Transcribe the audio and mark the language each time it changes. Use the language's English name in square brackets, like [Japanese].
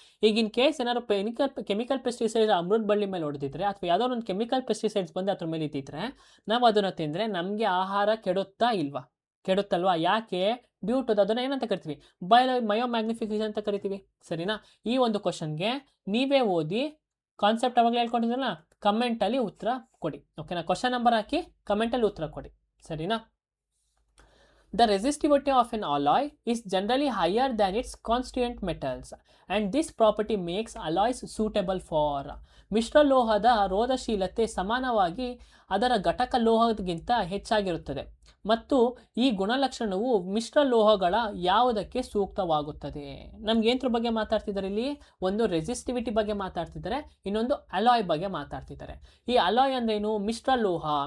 [Kannada] ಈಗಿನ ಕೇಸ್ ಏನಾದ್ರು chemical pesticides ಅಮೃತ ಬಳ್ಳಿ ಮೇಲೆ ಹೊಡೆದಿದ್ರೆ, ಅಥವಾ ಯಾವುದೋ ಒಂದು ಕೆಮಿಕಲ್ ಪೆಸ್ಟಿಸೈಡ್ಸ್ ಬಂದು ಅದ್ರ ಮೇಲೆ ಇದ್ದಿದ್ರೆ, ನಾವು ಅದನ್ನು ತಿಂದರೆ ನಮಗೆ ಆಹಾರ ಕೆಡುತ್ತಲ್ವಾ, ಯಾಕೆ, ಡ್ಯೂ ಟು ಅದನ್ನು ಏನಂತ ಕರಿತೀವಿ, ಬಯೋಮ್ಯಾಗ್ನಿಫಿಕೇಶನ್ ಅಂತ ಕರಿತೀವಿ. ಸರಿನಾ, ಈ ಒಂದು ಕ್ವಶನ್ಗೆ ನೀವೇ ಓದಿ ಕಾನ್ಸೆಪ್ಟ್ ಅವಾಗಲೇ ಹೇಳ್ಕೊಂಡಿದ್ರಲ್ಲ, ಕಮೆಂಟಲ್ಲಿ ಉತ್ತರ ಕೊಡಿ. ಓಕೆನಾ, ಕ್ವಶನ್ ನಂಬರ್ ಹಾಕಿ ಕಮೆಂಟಲ್ಲಿ ಉತ್ತರ ಕೊಡಿ. ಸರಿನಾ, [English] The resistivity of an alloy is generally higher than its constituent metals, and this property makes alloys suitable for. [Kannada] ಮಿಶ್ರಲೋಹದ ರೋಧಶೀಲತೆ ಸಮಾನವಾಗಿ ಅದರ ಘಟಕ ಲೋಹಗಿಂತ ಹೆಚ್ಚಾಗಿರುತ್ತದೆ ಮತ್ತು ಈ ಗುಣಲಕ್ಷಣವು ಮಿಶ್ರಲೋಹಗಳ ಯಾವುದಕ್ಕೆ ಸೂಕ್ತವಾಗುತ್ತದೆ. ನಮ್ಗೆ ಏನರ ಬಗ್ಗೆ ಮಾತಾಡ್ತಿದ್ದಾರೆ ಇಲ್ಲಿ? ಒಂದು ರೆಸಿಸ್ಟಿವಿಟಿ ಬಗ್ಗೆ ಮಾತಾಡ್ತಿದ್ದಾರೆ, ಇನ್ನೊಂದು ಅಲಾಯ್ ಬಗ್ಗೆ ಮಾತಾಡ್ತಿದ್ದಾರೆ. ಈ ಅಲಾಯ್ ಅಂದ್ರೆ ಏನು? ಮಿಶ್ರಲೋಹ.